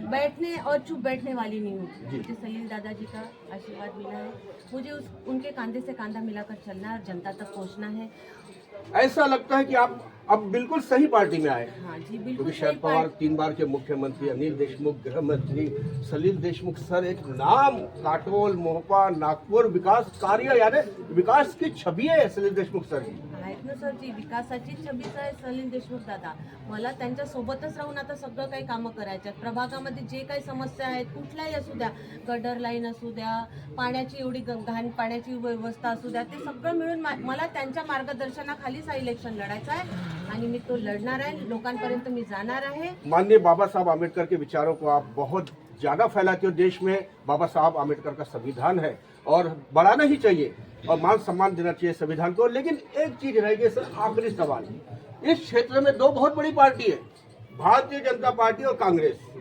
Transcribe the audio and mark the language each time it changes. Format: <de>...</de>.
<hi>बैठने और चुप बैठने वाली नहीं हूँ। मुझे सलील दादाजी का आशीर्वाद मिला है, मुझे उनके कंधे से कंधा मिलाकर चलना है और जनता तक पहुँचना है। ऐसा लगता है कि आप अब बिल्कुल सही पार्टी में आए। हाँ जी, बिल्कुल क्योंकि सही शरद पवार 3 बार के मुख्यमंत्री, अनिल देशमुख गृह मंत्री, सलील देशमुख सर एक नाम, काटोल, मोहपा, नागपूर विकास कार्य यानी विकास की छवि है सलील देशमुख सर की।</hi> <mr>आहेत ना सर जी, विकासाची छबीच आहे सलील देशमुख दादा। मला त्यांच्या सोबतच राहून आता सगळं काही कामं करायचे आहेत। प्रभागामध्ये जे काही समस्या आहेत कुठल्याही असू द्या, गटर लाईन असू द्या, पाण्याची एवढी घाण पाण्याची व्यवस्था असू द्या, ते सगळं मिळून मला त्यांच्या मार्गदर्शनाखालीच हा इलेक्शन लढायचं आहे आणि मी तो लढणार आहे, लोकांपर्यंत मी जाणार आहे।</mr> <hi>माननीय बाबा साहब आम्बेडकर के विचारों को आप बहुत ज्यादा फैलाते हो। देश में बाबा साहब आम्बेडकर का संविधान है और बढ़ाना ही चाहिए और मान सम्मान देना चाहिए संविधान को। लेकिन एक चीज रह गई सर, आखिरी सवाल, इस क्षेत्र में 2 बहुत बड़ी पार्टी है, भारतीय जनता पार्टी और कांग्रेस।</hi>